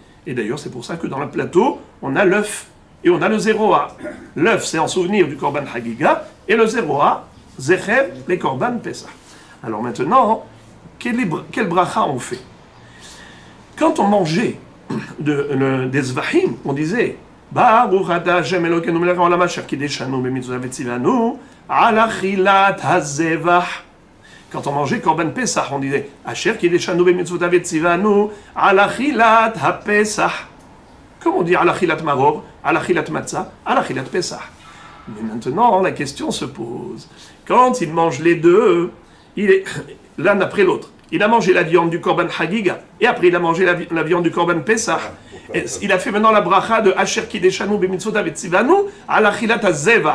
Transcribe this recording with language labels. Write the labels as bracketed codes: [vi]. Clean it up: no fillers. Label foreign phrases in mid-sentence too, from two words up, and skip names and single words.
[fr] Et d'ailleurs, c'est pour ça que dans le plateau, on a l'œuf, et on a le zéroa. L'œuf, c'est en souvenir du Korban Hagiga, et le zéroa, Zecher, les Korban Pessah. Alors maintenant, quel bracha on fait? Quand on mangeait des zvahim, on disait [he] ברוך אתה השם אלוקינו מלך העולם אשר קידשנו במצוותיו וצוונו על אכילת הזבח. [fr] Quand on mangeait Korban Pesach, on disait [he] אשר קידשנו במצוותיו וצוונו על אכילת הפסח. [fr] Comme on dit [he] על אכילת מרור, על אכילת מצה, על אכילת פסח. [fr] Mais maintenant, la question se pose. Quand il mange les deux, il est l'un après l'autre. Il a mangé la viande du Korban Hagiga, et après il a mangé la viande du Korban Pesach. Et il a fait maintenant la bracha de [he] אשר קידשנו במצוותיו וצוונו על אכילת הזבח.